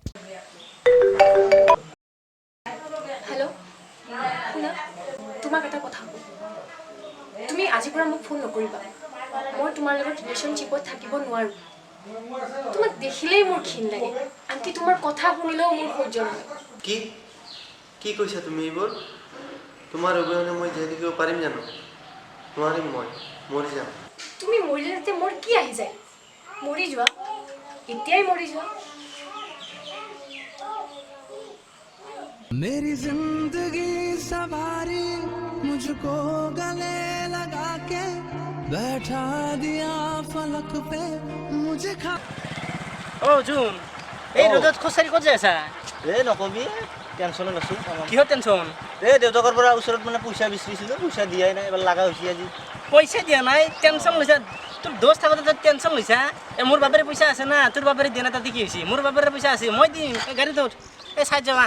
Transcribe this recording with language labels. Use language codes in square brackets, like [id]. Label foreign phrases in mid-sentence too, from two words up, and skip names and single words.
[as] হেল্ল' শুনা তোমাক এটা কথা তুমি আজিৰ পৰা মোক ফোন নকৰিবা মই তোমাৰ লগত ৰিলেশ্যনশ্বিপত থাকিব নোৱাৰোঁ তোমাক দেখিলেই মোৰ ঘিণ লাগে আনকি তোমাৰ কথা শুনিলেও মোৰ সহ্য নহয় কি কি কৈছা তুমি এইবোৰ তোমাৰ অবিহনে মই জীয়াই থাকিব পাৰিম জানো নোৱাৰিম মই মৰি যাম তুমি মৰিলে যাতে মোৰ কি আহি যায় মৰি যোৱা এতিয়াই মৰি যোৱা [hi] मेरी जिंदगी सवारी मुझको गले लगा के बैठा दिया फलक पे मुझे खा [as] ओ जुन এই রোদত খোসারি কত যাইছা নকবি টেনশ্যনত আছোঁ কিহৰ টেনশ্যন দেউতাকৰ পৰা ওচৰত মানে পইচা বিচাৰিছিলোঁ পইচা দিয়াই নাই এবাৰ লগা হৈছে আজি পইচা দিয়া নাই টেনশ্যন লৈছা তোৰ দোষ থাকোঁতে তই টেনশ্যন লৈছা মোৰ বাপেৰে পইচা আছে না তোৰ বাপেৰে দিয়া নাই তাতে কি হৈছে মোৰ বাপেৰে পইচা আছে মই দিম গাড়ীত উঠ এই চাই যাবা